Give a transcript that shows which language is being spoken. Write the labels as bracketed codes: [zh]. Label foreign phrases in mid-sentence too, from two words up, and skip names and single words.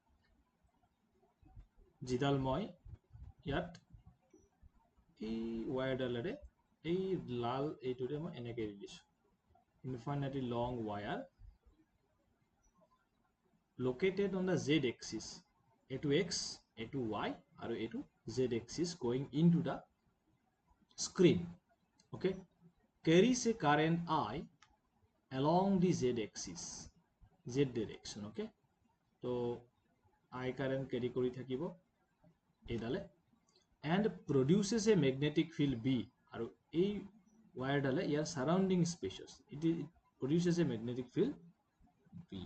[as] যিডাল মই ইয়াত এই ৱায়াৰডালেৰে এই লাল এইটোৰে মই এনেকৈ দি দিছোঁ [en] infinitely long wire located on the z axis [as] এইটো x এইটো y আৰু এইটো [en] z axis going into the screen. Okay, carries a current I along the z axis, z direction. Okay, so I current carry [as] কৰি থাকিব এডালে [en] and produces a magnetic field B [as] আৰু এই wire ডালে [en] your surrounding spaces it produces a magnetic field B.